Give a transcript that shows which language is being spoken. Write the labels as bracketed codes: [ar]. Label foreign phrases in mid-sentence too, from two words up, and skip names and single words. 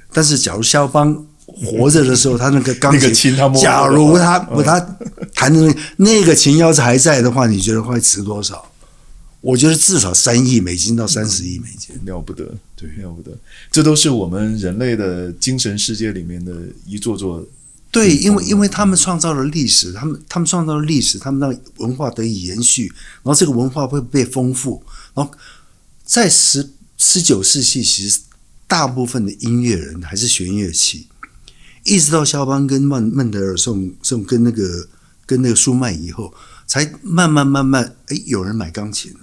[zh] 但是假如肖邦活着的時候，他那個鋼琴，假如他彈的那個琴要是還在的話，你覺得會值多少？我覺得至少3億美金到30億美金，了不得，对，了不得。这都是我們人類的精神世界裡面的一座座。對，因為他們創造了歷史，他們創造了歷史，他們讓文化得以延續，然後這個文化會被豐富。然後在19世紀，其實大部分的音樂人還是弦樂器。一直到肖邦跟孟德爾頌跟那個舒曼以後，才慢慢，有人買鋼琴了。